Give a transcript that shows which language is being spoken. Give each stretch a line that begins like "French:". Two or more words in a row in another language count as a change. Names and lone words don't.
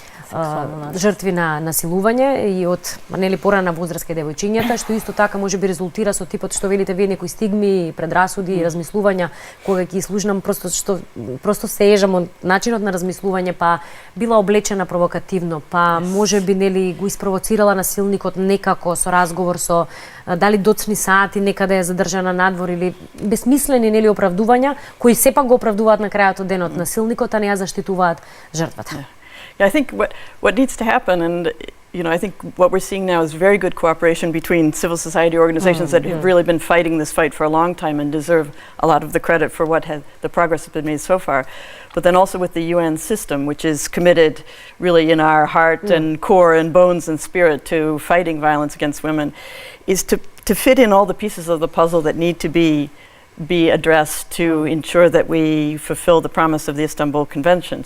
Macedonian: жртви на насилување и од нели порана возраст кај девојчињата, што исто така можеби резултира со типот што велите вие некои стигми, предрасуди и размислувања кога ќе слушнам просто се ежам од начинот на размислување, па била облечена провокативно, па можеби нели го испровоцирала насилникот некако со разговор со дали доцни сати некаде е задржана надвор или бесмислени нели оправдувања кои сепак го оправдуваат на крајот од денот насилникот, а не ја заштитуваат жртвата.
English: Yeah, I think what needs to happen, and I think what we're seeing now is very good cooperation between civil society organizations that have really been fighting this fight for a long time and deserve a lot of the credit for the progress that's been made so far. But then also with the UN system, which is committed really in our heart and core and bones and spirit to fighting violence against women, is to fit in all the pieces of the puzzle that need to be addressed to ensure that we fulfill the promise of the Istanbul Convention.